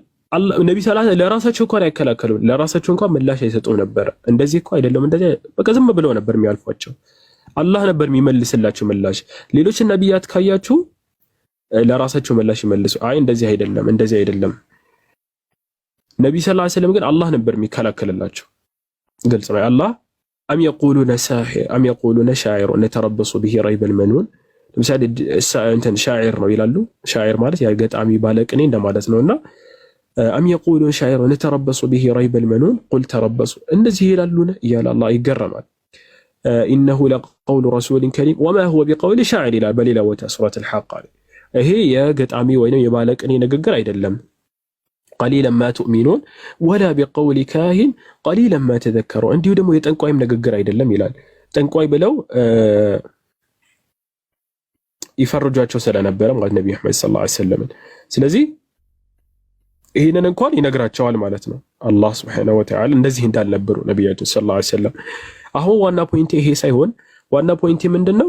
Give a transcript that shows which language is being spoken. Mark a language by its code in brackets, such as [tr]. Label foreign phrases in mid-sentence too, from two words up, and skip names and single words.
[am] ነብይ [ar] صلى الله عليه وسلم [am] ለራሳቸው እንኳን አይከላከሉም፣ ለራሳቸው እንኳን ምላሽ አይሰጡም ነበር። እንደዚህ እኮ አይደለም እንደዚህ በቃ ዝም ብለው ነበር የሚያልፏቸው። አላህ ነበር የሚመልስላቸው ምላሽ። ሌሎች ነብያት ካያችሁ ለራሳቸው ምላሽ ይመልሱ፣ አይ እንደዚህ አይደለም። ነብይ [ar] صلى الله عليه [am] ወሰለም ግን አላህ ነበር የሚከላከልላቸው። ግልጽ ነው። አላህ [ar] أم يقولون ساحر أم يقولون شاعر نتربص به ريب المنون። [am] ለምሳሌ ሻዒር ነው ይላሉ። ሻዒር ማለት ያ ገጣሚ ባለቅኔ እንደማለት ነውና [ar] أم يقولون شاعر نتربص به ريب المنون قل تربصوا [am] እንደዚህ ይላሉና እያለ አላህ ይገረማል። [ar] إنه لقول رسول كريم وما هو بقول شاعر إلى بل إلى سورة الحق [am] ይሄ የገጣሚ ወይንም የባለቅኔ ንግግር አይደለም። [ar] قليلا ما تؤمنون ولا بقول كاهن قليلا ما تذكرون [am] እንዲሁ ደግሞ የጠንቋይም ንግግር አይደለም ይላል። ጠንቋይ ብለው ይፈርጇቸው ስለነበረ ማለት ነብዩ መሐመድ [ar] صلى الله عليه وسلم [am] ስለዚህ ይሄንን እንኳን ይነግራቸዋል ማለት ነው። አላህ [ar] سبحانه وتعالى [am] እንደዚህ እንዳልነበሩ ነብያችን [ar] صلى الله عليه وسلم። [am] አሁን ዋና ፖይንቴ ይሄ ሳይሆን ዋና ፖይንቴ ምንድነው?